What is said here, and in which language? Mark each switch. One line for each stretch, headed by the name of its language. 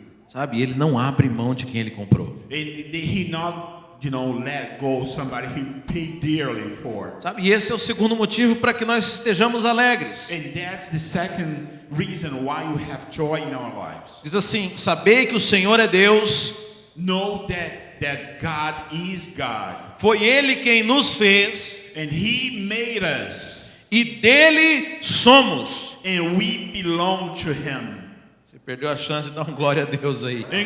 Portuguese: Sabe, ele não abre mão de quem ele comprou.
English: He not, let go somebody he paid dearly for.
Portuguese: Sabe, e esse é o segundo motivo para que nós estejamos alegres.
English: And that's the second reason why you have joy in our lives.
Portuguese: Diz assim: sabei que o Senhor é Deus.
English: Know that God is God.
Portuguese: Foi ele quem nos fez.
English: And he made us.
Portuguese: E dele somos.
English: And we belong to him.
Portuguese: Perdeu a chance de dar um glória a Deus aí.